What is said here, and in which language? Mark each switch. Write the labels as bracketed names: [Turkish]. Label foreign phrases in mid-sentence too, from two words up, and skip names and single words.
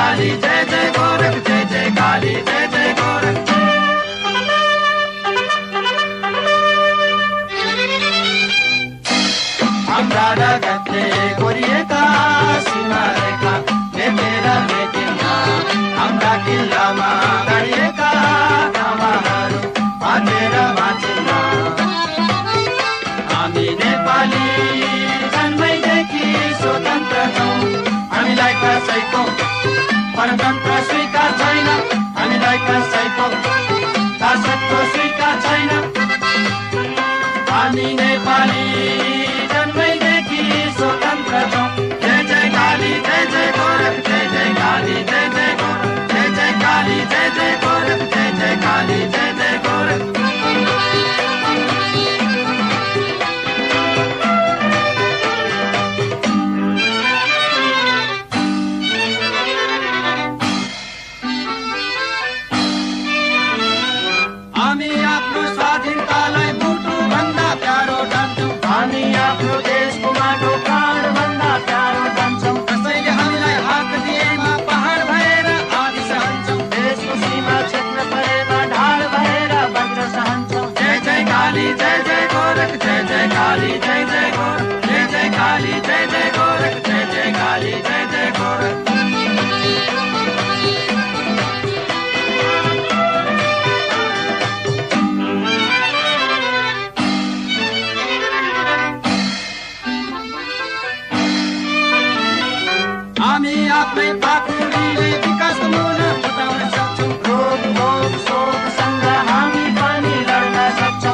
[Nepali] जय जय गोरख, जय जय काली, जय जय गोरख। हाम्रा रगतले कोरिएका सीमारेखा मेटेर मेटिन्न, हाम्रा किल्लामा गाडिएका खामाहरू बाँचेर बाँचिन्न। हामी नेपाली जन्मैदेखि स्वतन्त्र छौँ, हामीलाई कसैको परतन्त्र स्वीकार छैन, हामीलाई कसैको दासत्व स्वीकार छैन। हामी नेपाली जन्मैदेखि स्वतन्त्र छौँ। जय जय काली, जय जय गोरख, जय जय काली, जय जय गोरख, जय जय काली, जय जय गोरख, जय जय काली, जय जय गोरख। हामी आफ्नो स्वाधीनतालाई मुटुभन्दा प्यारो ठान्छौँ, हामी आफ्नो देशको माटो प्राणभन्दा प्यारो ठान्छौँ। कसैले हामीलाई हात दिएमा पहाड भएर आदि सहन्छौँ, देशको सीमा क्षेत्र परेमा ढाड भएर वज्र सहन्छौँ। जय जय काली, जय जय गोरख, जय जय काली, जय जय गोरख, जय जय काली, जय जय गोरख, जय जय काली, जय जय गोरख। हामी आफ्नै पाखुरीले विकासको मुना फुटाउन सक्छौँ, रोग भोग शोकसँग हामी पनि लड्न सक्छौँ।